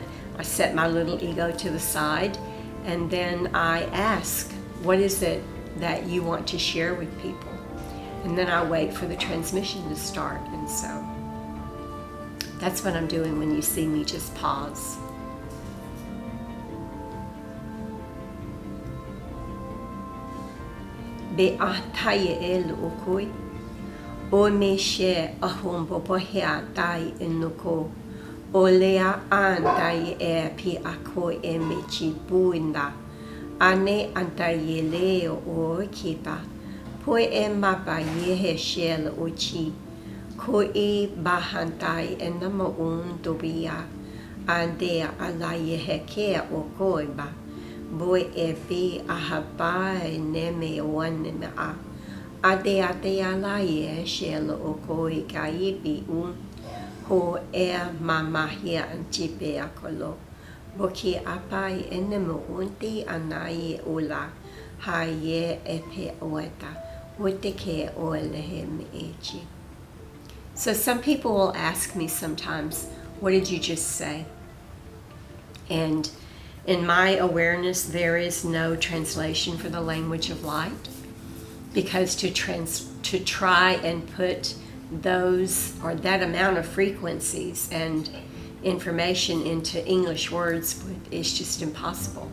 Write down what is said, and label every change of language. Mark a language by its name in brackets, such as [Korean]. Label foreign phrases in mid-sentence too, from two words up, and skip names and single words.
[English] I set my little ego to the side, and then I ask, what is it that you want to share with people? And then I wait for the transmission to start. And so that's what I'm doing when you see me just pause. Be ahtaye el okoi, o me she ahom bobohea dai inuko, o lea antai e pi ako e mechi buinda, ane antaye leo o kipa, po e mapa ye shel ochi, ko e bahantai e nama dobia, andea alaye heke o koiba. Boy e fi ahapai neme one a ade ala ye shell o koi kaipi ho e mamahia antipe akolo boki apai enemo unti anai ula ha ye epe oeta uteke olehem echi. So some people will ask me sometimes, what did you just say? And in my awareness, there is no translation for the language of light, because to try and put those or that amount of frequencies and information into English words is just impossible.